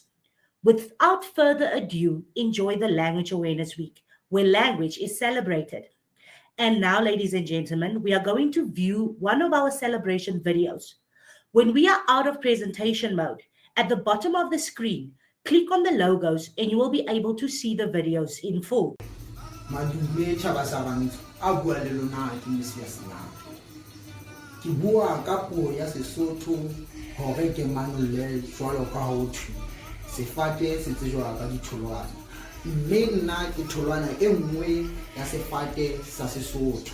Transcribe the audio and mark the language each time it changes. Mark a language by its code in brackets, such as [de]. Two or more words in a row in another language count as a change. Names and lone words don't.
[en] Without further ado, enjoy the Language Awareness Week, where language is celebrated. And now, ladies and gentlemen, we are going to view one of our celebration videos. When we are out of presentation mode, at the bottom of the screen, click on the logos and you will be able to see the videos in full. [st] Ke bua ka puo ya Sesotho hore ke manole jwalo ka ho thwe sefate se tsejwa ka ditholwana, mme nna ke tholwana e nngwe ya sefate sa Sesotho.